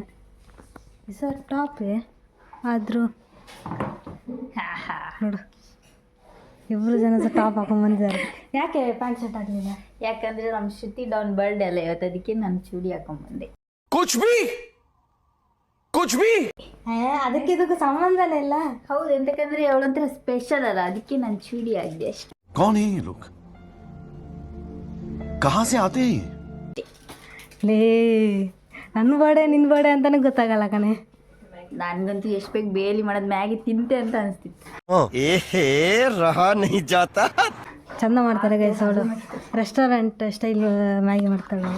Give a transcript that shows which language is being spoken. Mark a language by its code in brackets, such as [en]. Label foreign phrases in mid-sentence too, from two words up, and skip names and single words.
[kn] ಸರ್ ಟಾಪೇ ಆದರೂ ನೋಡು, ಇಬ್ಬರು ಜನ ಸಹ ಟಾಪ್ ಹಾಕೊಂಡು ಬಂದಿದ್ದಾರೆ. ಯಾಕೆ [en] pant shirt [kn] ಆಗಲಿಲ್ಲ? ಯಾಕಂದ್ರೆ ನಮ್ಮ ಶ್ರುತಿ ಡೌನ್ ಬರ್ಡೇ ಅಲ್ಲ ಇವತ್ತು, ಅದಕ್ಕೆ ನಾನು ಚೂಡಿ ಹಾಕೊಂಡ್ಬಂದೆ. ಅದಕ್ಕೆ ಇದಕ್ಕೂ ಸಂಬಂಧನೇ ಇಲ್ಲ. ಹೌದು, ಎಂತಕ್ಕಂದ್ರೆ ಅವಳಂತರ ಸ್ಪೆಷಲ್ ಅಲ್ಲ, ಅದಕ್ಕೆ ನಾನು ಚೂಡಿ ಆಗಿದೆ ಅಷ್ಟೇ. [hi] कौन है ये लोग? कहाँ से आते हैं? [kn] ಲೇ, ನನ್ನ ಬರ್ಡೇ ನಿನ್ನ ಬರ್ಡೇ ಅಂತಾನೆ ಗೊತ್ತಾಗಲ್ಲ ಕಣೆ. ನನ್ಗಂತೂ ಎಷ್ಟು ಬೇಗ ಬೇಲಿ ಮಾಡೋದು ಮ್ಯಾಗಿ ತಿಂತೆ ಅಂತ ಅನಿಸ್ತಿತ್ತು. ಚಂದ ಮಾಡ್ತಾರೆ ಗೈಸ್ ಅವಳು. [en] restaurant style [kn] ಮ್ಯಾಗಿ ಮಾಡ್ತಾಳೆ ಅವಳು.